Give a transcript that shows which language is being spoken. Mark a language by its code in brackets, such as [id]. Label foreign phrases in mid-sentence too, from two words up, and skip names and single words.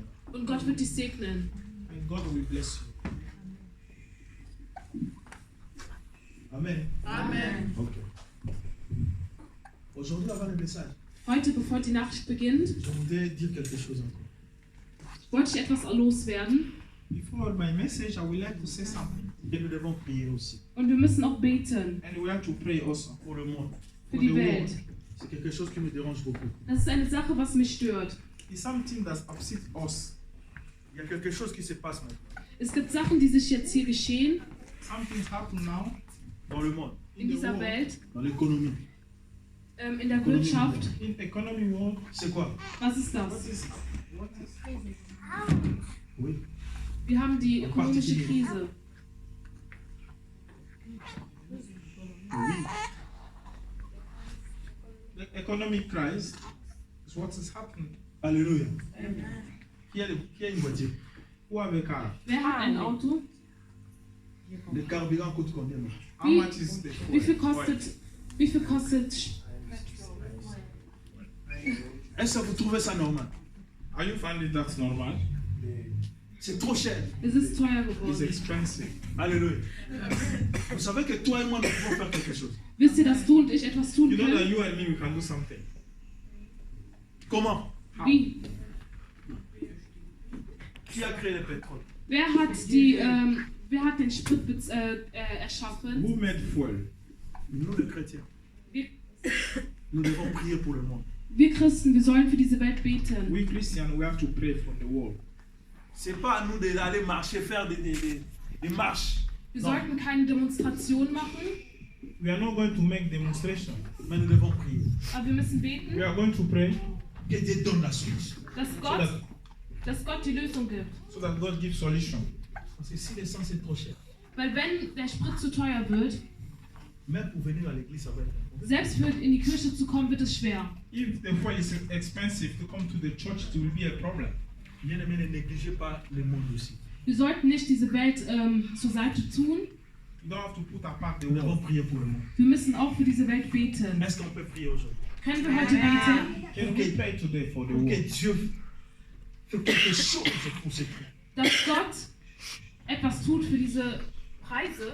[de] Und Gott wird dich segnen. [en] And God will bless you. Amen. Ok. [fr] Aujourd'hui, avant le message, [de] Heute, bevor die Nachricht beginnt, [fr] je voudrais dire quelque chose encore. [de] wollte ich etwas loswerden. [en] Before my message, I would like to say something. [fr] Et nous devons prier aussi [de] Und wir müssen auch beten [en] And we have to pray also [fr] pour le monde. [de] für die Welt. [fr] C'est quelque chose qui me dérange beaucoup. [de] Das ist eine Sache, was mich stört. [en] It's something that upsets us. [fr] Il y a quelque chose qui se passe maintenant [de] Es gibt Sachen, die sich jetzt hier geschehen [en] Something's happened now [fr] dans le monde, [de] in [en] in the [de] dieser [en] world. [de] Welt, [fr] dans l'économie. [de] in der Wirtschaft. [en] In economy world. [fr] C'est quoi? [de] Was ist [en] What [de] das? [en] is [fr] Oui. [de] Wir haben die ökonomische Krise. [en] the economic crisis? Is what is happening. [fr] Alléluia. Qui a une voiture? [en] Who have a car? [de] Wer hat ein Auto? [fr] Le carburant coûte combien maintenant? [en] How [de] Wie- [en] much is the [de] Wie viel [en] fuel? [de] kostet [fr] Est-ce que vous trouvez ça normal? [en] Are you finding that normal? [fr] C'est trop cher. [de] Es ist teuer [en] It's [de] geworden. [en] expensive. [fr] Alléluia. Vous savez que toi et moi, nous pouvons faire quelque chose. [de] Wisst ihr, dass du und ich etwas tun [en] You know that [de] können? [en] you and me, we can do something. [fr] Comment? [en] How? [de] Wie? [fr] Qui a créé le pétrole? [de] Wer hat den Sprit erschaffen? [en] Who made fuel? [fr] Nous, les chrétiens. [de] Wir, [fr] Nous devons prier pour le monde. [de] wir Christen, wir sollen für diese Welt beten. [en] We Christians, we have to pray from the world. [fr] c'est pas à nous d'aller marcher, faire des marches. [de] Wir [fr] Non. [de] sollten keine Demonstration machen, [en] We are not going to make demonstration. [fr] Mais nous devons prier. [de] aber wir müssen [en] We [de] beten, [en] are going to pray [fr] Que Dieu donne la solution. [de] dass Gott die Lösung gibt. [en] so that God gives solution. [fr] Parce que si l'essence est trop cher, [de] Weil wenn der Sprit zu teuer wird, [fr] même pour venir à l'église, ça va être un problème. [de] selbst für in die Kirche zu kommen, wird es schwer. [en] If the fuel is expensive to come to the church, it will be a problem. [fr] Bien aimé, ne négligez pas le monde aussi. [de] Wir sollten nicht diese Welt zur Seite tun. [en] You don't have to put apart the [fr] Nous devons [en] world. [fr] prier pour le monde. [de] Wir müssen auch für diese Welt beten. [fr] Est-ce qu'on peut prier aujourd'hui? [de] Können wir heute beten, [en] Can we pray today for the [fr] Pour que [en] world? [fr] Dieu fait quelque chose pour ces prix. [de] dass Gott etwas tut für diese Preise?